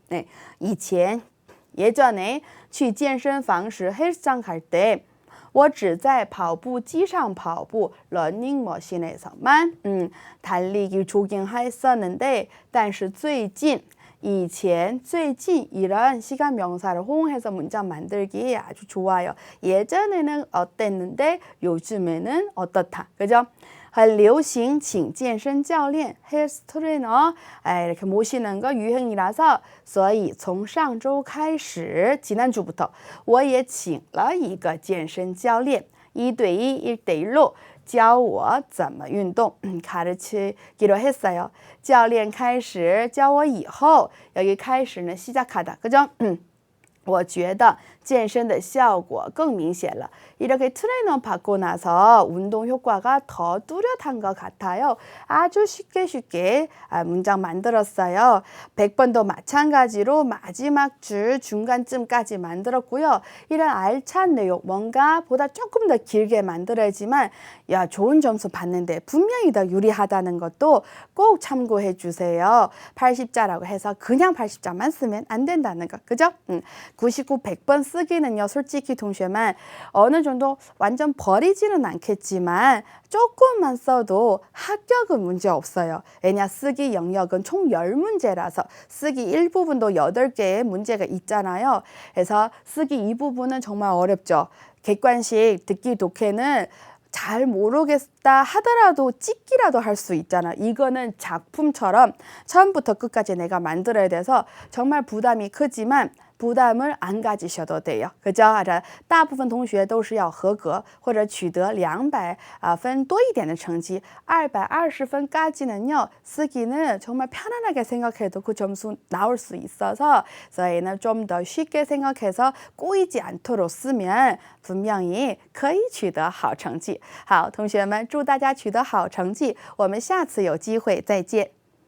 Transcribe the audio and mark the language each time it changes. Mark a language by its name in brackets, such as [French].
[Korean] 네, [Chinese] 以前 [Korean] 예전에 [Chinese] 去健身房时 [Korean] 헬스장 갈 때 [Chinese] 我只在跑步机上跑步 [Korean] 러닝머신에서만 달리기 조깅했었는데 [Chinese] 但是最近 以前最近 [Korean] 이런 시간 명사를 호응해서 문장 만들기 아주 좋아요. 예전에는 어땠는데 요즘에는 어떻다. 그죠? [Chinese] 很流行请健身教练 [Korean] 헬스 트레이너 이렇게 모시는 거 유행이라서 [Chinese] 所以从上周开始 [Korean] 지난주부터 [Chinese] 我也请了一个健身教练 1对1, [Korean] 1대1로 [Chinese] 教我怎么运动 [Korean] 가르치기로 했어요. [Chinese] 教练开始教我以后 [Korean] 여기 开始는 시작하다. 그죠? [Chinese] 我觉得健身的效果更明显了. [Korean] 이렇게 트레이너 받고 나서 운동 효과가 더 뚜렷한 것 같아요. 아주 쉽게 문장 만들었어요. 100번도 마찬가지로 마지막 줄 중간쯤까지 만들었고요. 이런 알찬 내용, 뭔가 보다 조금 더 길게 만들어야지만 야, 좋은 점수 받는데 분명히 더 유리하다는 것도 꼭 참고해 주세요. 80자라고 해서 그냥 80자만 쓰면 안 된다는 거. 그죠? 99, 100번 쓰기는요. 솔직히 동시에만 어느 정도 완전 버리지는 않겠지만 조금만 써도 합격은 문제 없어요. 왜냐 쓰기 영역은 총 10문제라서 쓰기 1부분도 8개의 문제가 있잖아요. 그래서 쓰기 2부분은 정말 어렵죠. 객관식 듣기 독해는 잘 모르겠다 하더라도 찍기라도 할 수 있잖아. 이거는 작품처럼 처음부터 끝까지 내가 만들어야 돼서 정말 부담이 크지만 부담을 안 가지셔도 돼요. 그죠? [Chinese] 大部分同学都是要合格或者取得200分多一点的成绩 [Korean] 220分까지는요. 쓰기는 정말 편안하게 생각해도 그 점수 나올 수 있어서 저희는 좀 더 쉽게 생각해서 꼬이지 않도록 쓰면 분명히 [Chinese] 可以取得好成绩. 好，同学们，祝大家取得好成绩。我们下次有机会再见。